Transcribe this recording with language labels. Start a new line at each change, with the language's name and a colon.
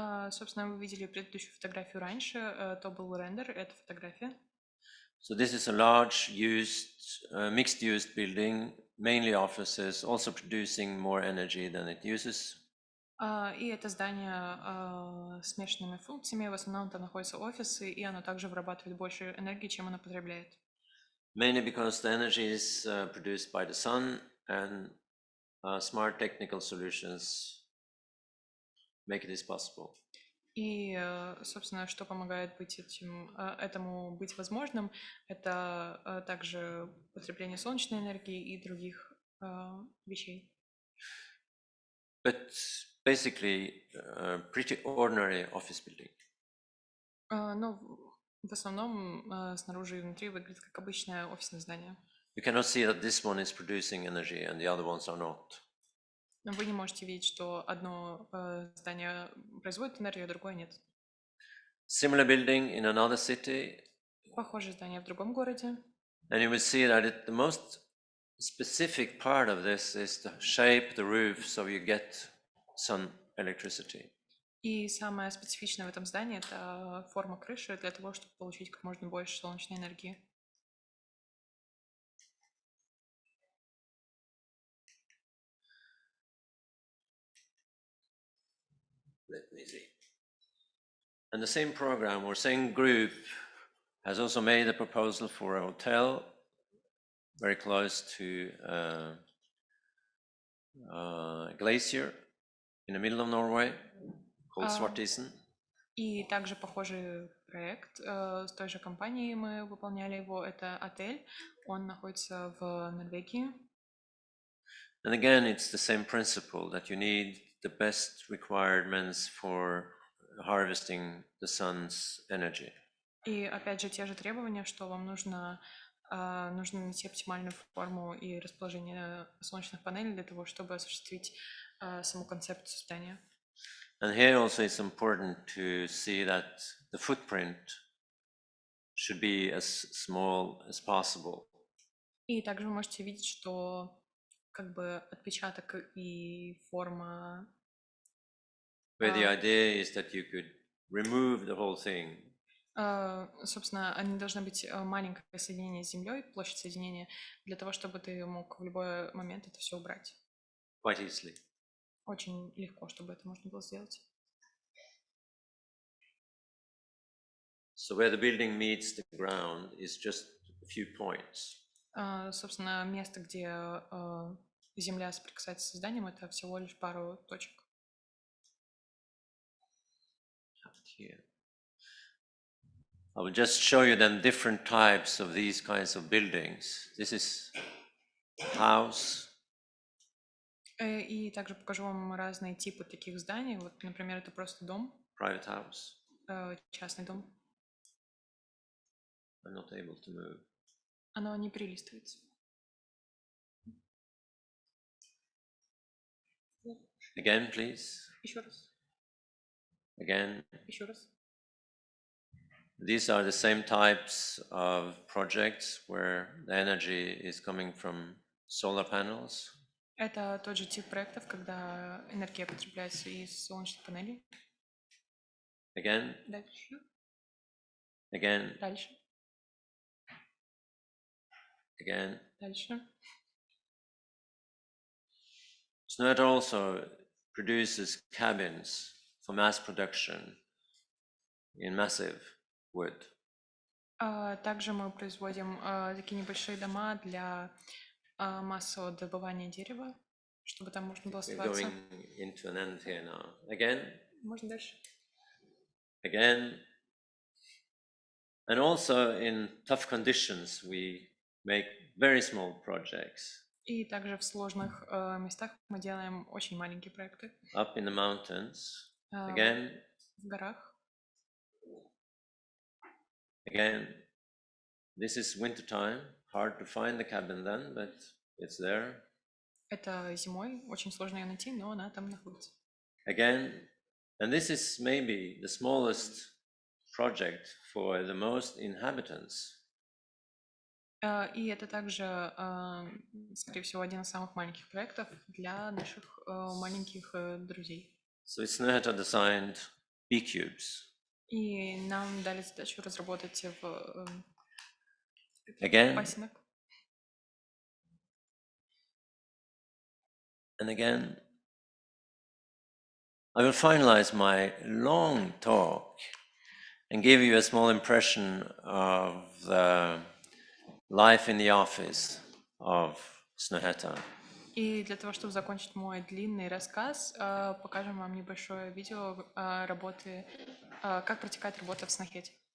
Russian: Собственно, вы видели предыдущую фотографию раньше. То был рендер, это фотография.
English: So this is a large mixed-use building, mainly offices, also producing more energy than it uses.
Russian: И это здание с смешанными функциями. В основном там находятся офисы, и оно также вырабатывает больше энергии, чем оно потребляет.
English: Mainly because the energy is produced by the sun, and smart technical solutions make this possible.
Russian: И, собственно, что помогает этому быть возможным, это также потребление солнечной энергии и других вещей.
English: But basically, pretty ordinary office building.
Russian: Но в основном снаружи и внутри выглядит как обычное офисное здание.
English: You cannot see that this one is producing energy and the other ones are not.
Russian: Но вы не можете видеть, что одно здание производит энергию, а другое нет.
English: Similar building in another city.
Russian: Похожее здание в другом городе.
English: And you will see that the most specific part of this is to shape the roof so you get sun electricity.
Russian: И самое специфичное в этом здании – это форма крыши для того, чтобы получить как можно больше солнечной энергии.
English: Let me see. And the same program or same group has also made a proposal for a hotel very close to a glacier in the middle of Norway called Svartisen.
Russian: И также похожий проект с той же компанией мы выполняли его. Это отель. Он находится в Норвегии.
English: And again, it's the same principle that you need the best requirements for harvesting the sun's energy.
Russian: И опять же те же требования, что вам нужно найти оптимальную форму и расположение солнечных панелей для того, чтобы осуществить саму концепцию здания.
English: And here also it's important to see that the footprint should be as small as possible.
Russian: И также вы можете видеть, что как бы отпечаток и форма.
English: Where the idea is that you could remove the whole thing.
Russian: Собственно, они должны быть маленькое соединение с землей, площадь соединения, для того, чтобы ты мог в любой момент это все убрать.
English: Quite easily.
Russian: Очень легко, чтобы это можно было сделать.
English: So where the building meets the ground is just a few points.
Russian: Собственно, место, где земля соприкасается с зданием, это всего лишь пару точек.
English: Here. I will just show you then different types of these kinds of buildings. This is a house.
Russian: И также покажу вам разные типы таких зданий. Вот, например, это просто дом.
English: Private house.
Russian: Частный дом.
English: I'm not able to move.
Russian: Оно не перелистывается.
English: Again, please.
Russian: Еще раз.
English: Again.
Russian: Еще раз.
English: These are the same types of projects where the energy is coming from solar panels.
Russian: Это тот же тип проектов, когда энергия потребляется из солнечных панелей.
English: Again.
Russian: Дальше.
English: Again.
Russian: Дальше.
English: Again.
Russian: Дальше.
English: SNOHETA also produces cabins for mass production in massive wood.
Russian: Также мы производим такие небольшие дома для массового добывания дерева, чтобы там можно было
English: We're
Russian: оставаться.
English: going into an end here now. Again.
Russian: Можно дальше?
English: Again. And also in tough conditions, we make very small projects.
Russian: И также в сложных местах мы делаем очень маленькие проекты.
English: Up in the mountains. Again.
Russian: В горах.
English: Again, this is winter time. Hard to find the cabin then, but it's there.
Russian: Это зимой, очень сложно ее найти, но она там находится.
English: Again, and this is maybe the smallest project for the most inhabitants.
Russian: И это также, скорее всего, один из самых маленьких проектов для наших маленьких друзей.
English: So SNOHETA designed B-cubes.
Russian: И нам дали задачу разработать
English: Again.
Russian: пасынок.
English: And again, I will finalize my long talk and give you a small impression of the life in the office of SNOHETA.
Russian: И для того, чтобы закончить мой длинный рассказ, покажем вам небольшое видео работы, как протекает работа в SNOHETA.